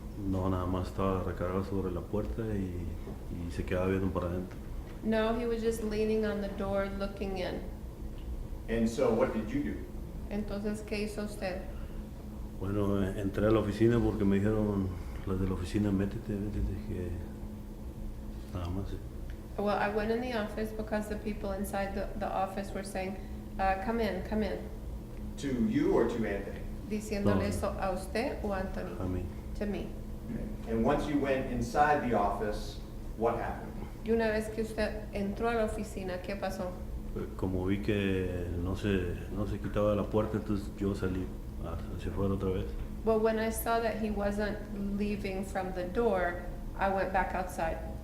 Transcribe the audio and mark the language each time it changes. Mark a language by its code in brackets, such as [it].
[es] No, nada más estaba recargado sobre la puerta y se quedaba viendo para adentro. [en] No, he was just leaning on the door looking in. And so what did you do? [es] Entonces, ¿qué hizo usted? Bueno, entré a la oficina porque me dijeron las de la oficina, métete, que nada más. [en] Well, I went in the office because the people inside the office were saying, come in, come in. To you or to Anthony? [es] Diciéndole No. eso a usted o a Anthony? A mí. [en] To me. And once you went inside the office, what happened? [es] Y una vez que usted entró a la oficina, ¿qué pasó? Como vi que no se quitaba la puerta, entonces yo salí hacia afuera otra vez. [en] Well, when I saw that he wasn't leaving from the door, I went back outside.